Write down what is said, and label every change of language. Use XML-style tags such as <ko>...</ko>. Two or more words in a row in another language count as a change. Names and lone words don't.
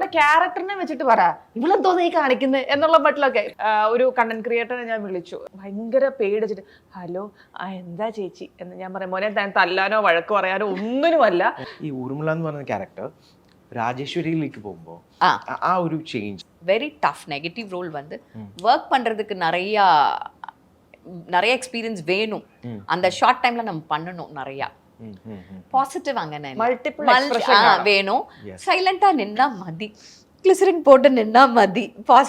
<ml>നമ്മുടെ ക്യാരക്ടറിനെ വെച്ചിട്ട് പറ ഇവളെന്തോ നീ കാണിക്കുന്നത് എന്നുള്ള മട്ടിലൊക്കെ. ഒരു</ml> <en>content creator-e</en> <ml>ഞാൻ വിളിച്ചു, ഭയങ്കര പേടിച്ചിട്ട്, ഹലോ എന്താ ചേച്ചി എന്ന് ഞാൻ പറയും. മോനെ താൻ തല്ലാനോ വഴക്ക് പറയാനോ ഒന്നിനുമല്ല. ഈ ഊർമിള എന്ന് പറയുന്ന ക്യാരക്ടർ ராஜேஸ்வரியிലേക്ക് പോകുമ്പോ ആ ഒരു ചേഞ്ച്</ml> <en>very tough negative role</en> <ta>வந்து ஒர்க் பண்றதுக்கு நிறைய எக்ஸ்பீரியன்ஸ் வேணும். அந்த</ta> <en>short time-la</en> <ta>நம்ம பண்ணணும். நிறைய பாசிட்டிவ் அங்கே வேணும். சைலண்டா நின்னா மதி, கிளிசரின் போட்டு நின்னா மதி.</ta>